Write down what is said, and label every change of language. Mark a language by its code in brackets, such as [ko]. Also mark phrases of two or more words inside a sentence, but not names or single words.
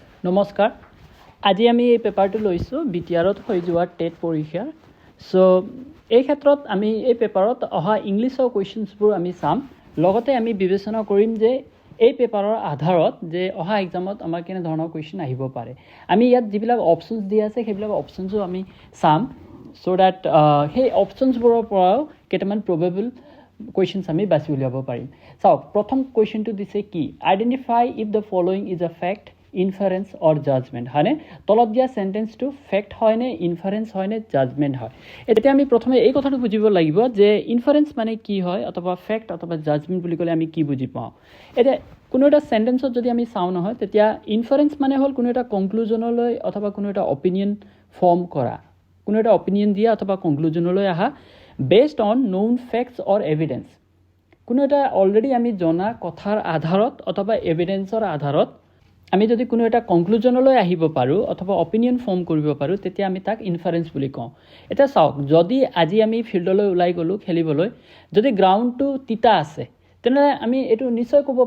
[as] নমস্কাৰ আজি আমি এই পেপাৰটো লৈছোঁ বিটিআৰত হৈ যোৱা টেট পৰীক্ষাৰ সো এই ক্ষেত্ৰত আমি এই পেপাৰত অহা ইংলিছৰ কোৱেশ্চনছবোৰ আমি চাম লগতে আমি বিবেচনা কৰিম যে এই পেপাৰৰ আধাৰত যে অহা এক্সামত আমাৰ কেনে ধৰণৰ কোৱেশ্চন আহিব পাৰে আমি ইয়াত যিবিলাক অপচনছ দিয়া আছে সেইবিলাক অপচনছো আমি চাম [en] so that [as] সেই অপচনছবোৰৰ পৰাও কেইটামান [en] probable questions [as] আমি বাছি উলিয়াব পাৰিম চাওক প্ৰথম কোৱেশ্চনটো দিছে কি [en] identify if the following is a fact inference or judgment [as] হয়নে তলত দিয়া সেন্টেন্সটো ফ্যাক্ট হয় নে ইনফারেন্স হয় নে জাজমেন্ট হয় এতিয়া আমি প্ৰথমে এই কথাটো বুজিব লাগিব যে ইনফারেন্স মানে কি হয় অথবা ফ্যাক্ট অথবা জাজমেন্ট বুলি ক'লে আমি কি বুজি পাওঁ এতিয়া কোনো এটা সেন্টেন্সত যদি আমি চাওঁ নহয় তেতিয়া ইনফারেন্স মানে হ'ল কোনো এটা কনক্লুজনলৈ অথবা কোনো এটা [en] opinion form [as] কৰা কোনো এটা অপিনিয়ন দিয়া অথবা কনক্লুজনলৈ আহা [en] based on known facts or evidence [as] কোনো এটা অলৰেডি আমি জনা কথাৰ আধাৰত অথবা এভিডেন্সৰ আধাৰত আমি যদি কোনো এটা কনক্লুজনলৈ আহিব পাৰো অথবা [en] opinion form [as] কৰিব পাৰো তেতিয়া আমি তাক ইনফারেন্স বুলি কওঁ এটা চাওক যদি আজি আমি ফিল্ডলৈ ওলাই গলো খেলিবলৈ যদি গ্ৰাউণ্ডটো তিতা আছে তেনে আমি এটো নিশ্চয় ক'ব